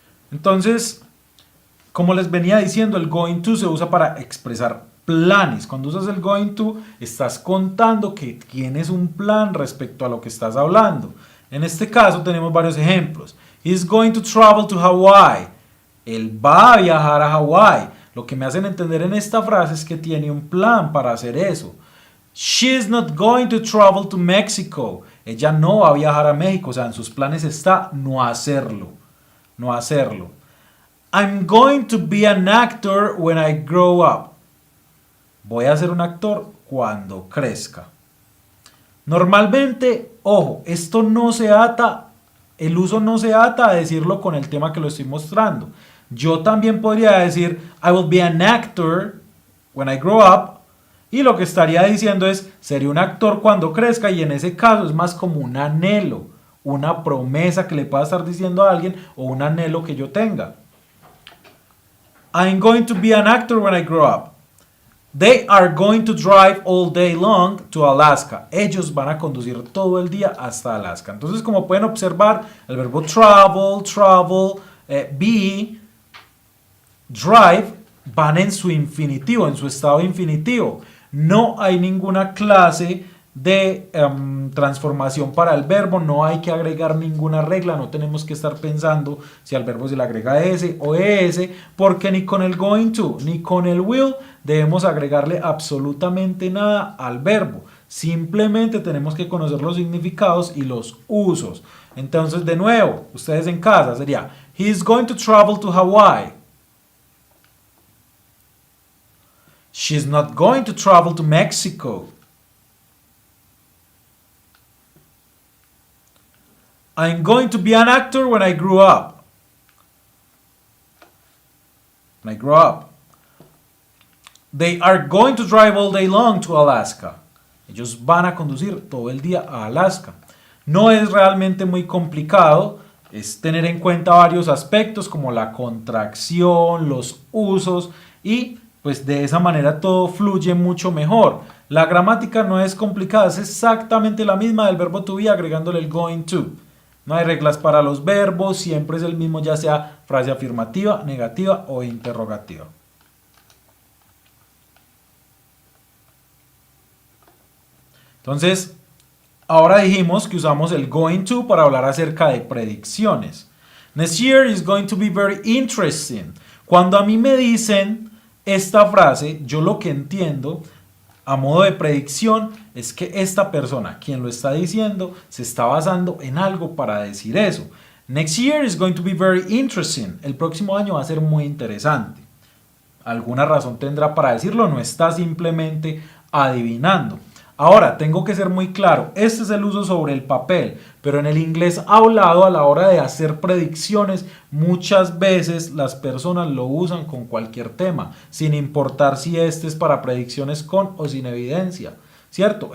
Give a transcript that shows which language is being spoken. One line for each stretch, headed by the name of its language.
Spanish: Entonces, como les venía diciendo, el going to se usa para expresar planes. Cuando usas el going to, estás contando que tienes un plan respecto a lo que estás hablando. En este caso tenemos varios ejemplos.
English: He's going to travel to Hawaii.
Spanish: Él va a viajar a Hawái. Lo que me hacen entender en esta frase es que tiene un plan para hacer eso.
English: She's not going to travel to Mexico.
Spanish: Ella no va a viajar a México. O sea, en sus planes está no hacerlo. No hacerlo.
English: I'm going to be an actor when I grow up.
Spanish: Voy a ser un actor cuando crezca. Normalmente, ojo, esto no se ata, el uso no se ata a decirlo con el tema que lo estoy mostrando. Yo también podría decir,
English: I will be an actor when I grow up.
Spanish: Y lo que estaría diciendo es, seré un actor cuando crezca. Y en ese caso es más como un anhelo, una promesa que le pueda estar diciendo a alguien o un anhelo que yo tenga.
English: I'm going to be an actor when I grow up. They are going to drive all day long to Alaska.
Spanish: Ellos van a conducir todo el día hasta Alaska. Entonces, como pueden observar, el verbo travel, be, drive, van en su infinitivo, en su estado infinitivo. No hay ninguna clase de transformación para el verbo, no hay que agregar ninguna regla, no tenemos que estar pensando si al verbo se le agrega s o es, porque ni con el going to ni con el will debemos agregarle absolutamente nada al verbo. Simplemente tenemos que conocer los significados y los usos. Entonces, de nuevo, ustedes en casa sería
English: He's going to travel to Hawaii. She's not going to travel to Mexico. I'm going to be an actor when I grew up. When I grow up. They are going to drive all day long to Alaska.
Spanish: Ellos van a conducir todo el día a Alaska. No es realmente muy complicado, es tener en cuenta varios aspectos como la contracción, los usos y pues de esa manera todo fluye mucho mejor. La gramática no es complicada, es exactamente la misma del verbo to be agregándole el going to. No hay reglas para los verbos, siempre es el mismo, ya sea frase afirmativa, negativa o interrogativa. Entonces, ahora dijimos que usamos el going to para hablar acerca de predicciones.
English: Next year is going to be very interesting.
Spanish: Cuando a mí me dicen esta frase, yo lo que entiendo a modo de predicción es que esta persona, quien lo está diciendo, se está basando en algo para decir eso.
English: Next year is going to be very interesting.
Spanish: El próximo año va a ser muy interesante. Alguna razón tendrá para decirlo, no está simplemente adivinando. Ahora, tengo que ser muy claro, este es el uso sobre el papel, pero en el inglés hablado a la hora de hacer predicciones, muchas veces las personas lo usan con cualquier tema, sin importar si este es para predicciones con o sin evidencia. ¿Cierto?